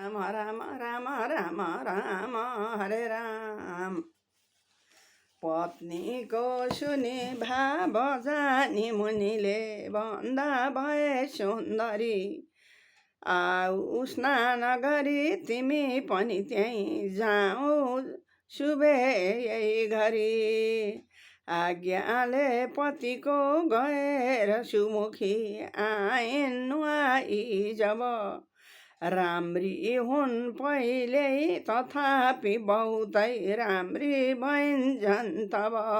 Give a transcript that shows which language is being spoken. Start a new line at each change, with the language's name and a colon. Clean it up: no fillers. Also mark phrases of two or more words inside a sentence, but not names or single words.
Nepali: राम राम राम राम राम हरे राम। पत्नीको सुनि भाव जानी मुनिले भन्दा भए सुन्दरी, आऊ स्नान गरी तिमी पनि त्यहीँ जाऊ शुभे यही घरी। आज्ञाले पतिको गएर सुमुखी आइन् नुहाई जब, राम्री हुन् पहिल्यै तथापि बहुतै राम्री भइन्छन् तब।